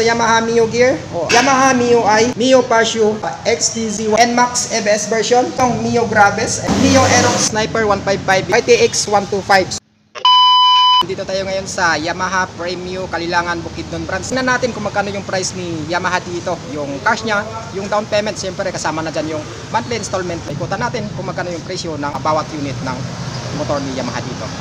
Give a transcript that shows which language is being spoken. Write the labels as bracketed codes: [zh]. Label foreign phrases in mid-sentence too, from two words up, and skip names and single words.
[tl] Yamaha Mio gear, Yamaha Mio I, Mio Pasio, XTZ NMAX EBS version, itong Mio Graves, Mio Aerox Sniper 155, ITX 125. Dito tayo ngayon sa Yamaha Premium Kalilangan Bukidnon branch. Tingnan natin kung magkano yung price ni Yamaha dito. Yung cash niya, yung [en] down payment, [tl] siyempre kasama na dyan yung [en] monthly installment. [tl] Ikutan natin kung magkano yung presyo ng bawat unit ng motor ni Yamaha dito.